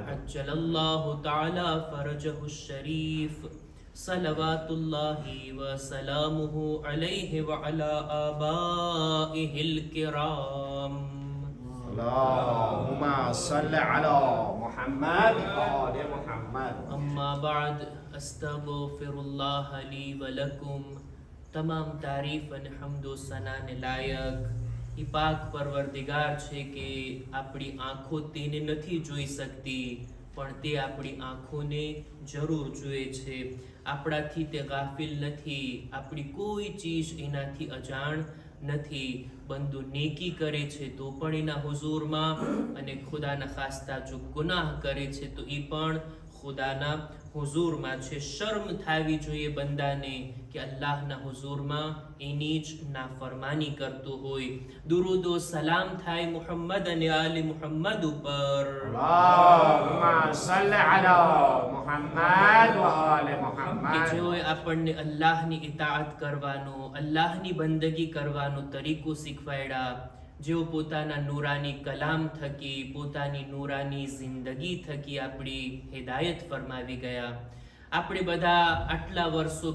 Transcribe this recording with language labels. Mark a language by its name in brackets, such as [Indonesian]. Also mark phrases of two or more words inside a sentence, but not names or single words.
[Arabic] عجل الله تعالى فرجه الشريف صلوات الله وسلامه عليه وعلى آبائه الكرام اللهم صل على محمد وآل محمد أما بعد استغفر الله لي ولكم [Gujarati] તમામ તારીફ અને હમદો સનાને લાયક એ પાક પરવરદિગાર છે કે આપણી આંખો તેને નથી જોઈ શકતી પણ તે આપણી આંખોને જરૂર જોઈએ છે આપણાથી તે ગાફિલ નથી આપણી કોઈ ચીજ એનાથી અજાણ નથી બંદો નેકી કરે છે તો પણ એના હુઝુરમાં અને ખુદાના ખાસ્તા જો ગુનાહ કરે છે તો એ પણ ખુદાના હુઝુરમાં છે શર્મ થાવી જોઈએ બંદાને કે અલ્લાહના હુઝુરમાં એની જ નાફરમાની કરતો હોય દુરૂદો સલામ થાય મુહમ્મદ અને આલે મુહમ્મદ ઉપર [Arabic] اللهم صل على محمد وآل [Gujarati] કે [Arabic] محمد [Gujarati] જેઓએ આપણને અલ્લાહની ઇતાઅત કરવાનો અલ્લાહની બંદગી કરવાનો તરીકો શીખવાડ્યા જેઓ પોતાના નૂરાની કલામ થકી પોતાની નૂરાની જિંદગી થકી આપણી હિદાયત ફરમાવી ગયા આપણે બધા આટલા વર્ષો